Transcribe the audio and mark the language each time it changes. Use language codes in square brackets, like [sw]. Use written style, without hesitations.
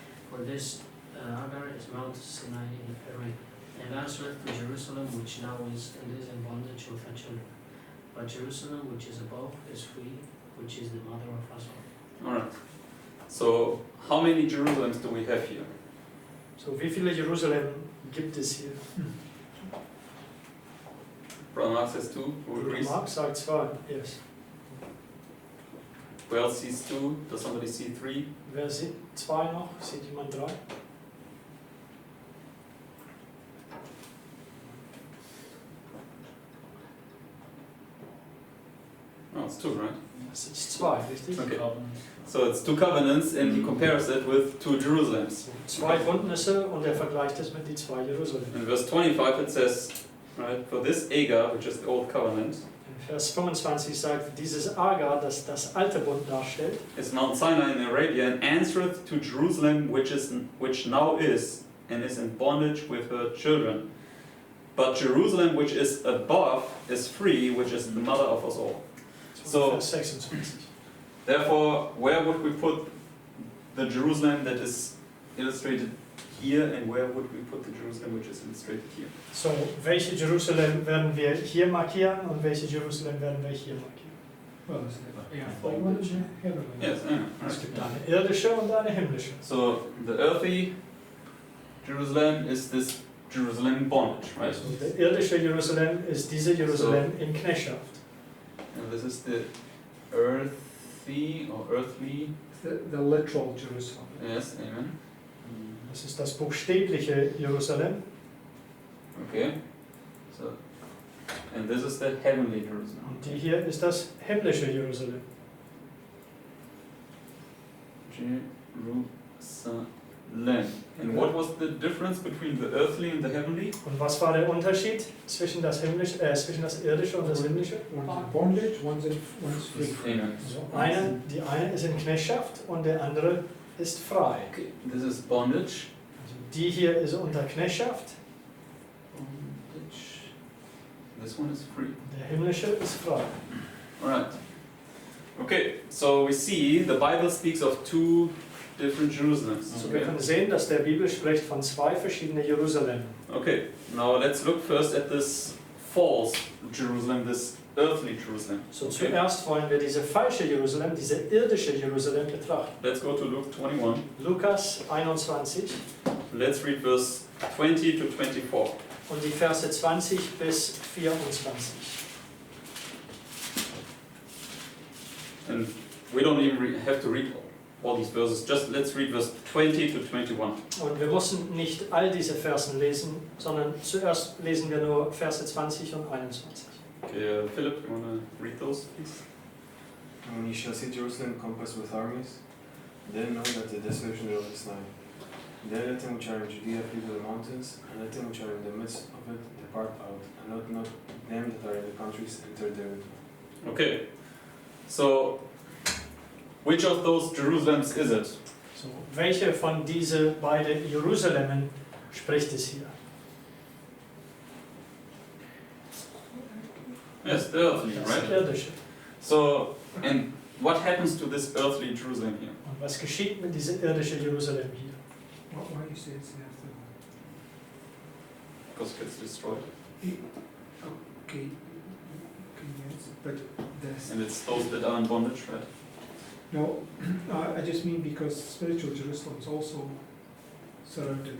[en] For this Hagar is Mount Sinai in Arabia, and answereth to Jerusalem, which now is and is in bondage with her children. But Jerusalem, which is above, is free, which is the mother of us all. Alright. So, how many Jerusalems do we have here? [de] So, wie viele Jerusalem gibt es hier? [en] Brother Mark says 2. Who agrees? [de] Mark sagt 2. [en] Yes. Who else sees 2? Does somebody see 3? [de] Wer sieht 2 noch? Sieht jemand 3? [en] No, it's 2, right? [de] Das ist 2, richtig? [en] Okay. So it's 2 covenants, and he compares it with 2 Jerusalems. [de] 2 Bündnisse und er vergleicht es mit den 2 Jerusalem. [en] In verse 25 it says, right, for this Agar, which is the old covenant, [de] In Vers 25 sagt, dieses Agar, das das alte Bund darstellt, [en] is Mount Sinai in Arabia, and answereth to Jerusalem, which now is, and is in bondage with her children. But Jerusalem, which is above, is free, which is the mother of us all. So- [de] Vers 26. [en] Therefore, where would we put the Jerusalem that is illustrated here, and where would we put the Jerusalem which is illustrated here? [de] So, welche Jerusalem werden wir hier markieren und welche Jerusalem werden wir hier markieren? [en] Well, it's the one is heavenly. Yes, yeah, [de] Es [en] right. [de] gibt eine irdische und eine himmlische. [en] So the earthly Jerusalem is this Jerusalem in bondage, right? [de] Also der irdische Jerusalem ist diese Jerusalem in Knechtschaft. [en] And this is the earthy or earthly. The literal Jerusalem. Yes, amen. [de] Das ist das buchstäbliche Jerusalem. [en] Okay. So, and this is the heavenly Jerusalem. [de] Und die hier ist das himmlische Jerusalem. Jerusalem. [en] And what was the difference between the earthly and the heavenly? [de] Und was war der Unterschied zwischen das himmlische, zwischen das irdische und das himmlische? [en] One's in bondage, one's free. Amen. [de] Also die eine ist in Knechtschaft und der andere ist frei. [en] Okay, this is bondage. [de] Also die hier ist unter Knechtschaft, [en] Bondage. This one is free. [de] der himmlische ist frei. [en] Alright. Okay, so we see the Bible speaks of 2 different Jerusalems. [de] So, wir können sehen, dass der Bibel spricht von zwei verschiedenen Jerusalem. [en] Okay, now let's look first at this false Jerusalem, this earthly Jerusalem. [de] So, [en] Okay. [de] zuerst wollen wir diese falsche Jerusalem, diese irdische Jerusalem betrachten. [en] Let's go to Luke 21. [de] Lukas 21 [en] Let's read verse 20 to 24. [de] und die Verse 20 bis 24. [en] And we don't even have to read all these verses, just let's read verse 20 to 21. [de] Und wir müssen nicht all diese Versen lesen, sondern zuerst lesen wir nur Verse 20 und 21. [en] Okay, Philip, you want to read those, please? And when ye shall see Jerusalem compassed with armies, then know that the desolation thereof is nigh. Then let them which are in Judea flee to the mountains, and let them which are in the midst of it depart out, and let not them that are in the countries enter thereinto. Okay, so which of those Jerusalems is it? [de] So, welche von diese beiden Jerusalemen spricht es hier? [en] Yes, the earthly, [de] Das [en] right? [de] irdische. [en] So, and what happens to this earthly Jerusalem here? [de] Und was geschieht mit diesem irdischen Jerusalem hier? [en] Why you say it's the after one? Because it gets destroyed. Okay, yes, but there's And it's those that are in bondage, right? no. I just mean because spiritual Jerusalem is also surrounded.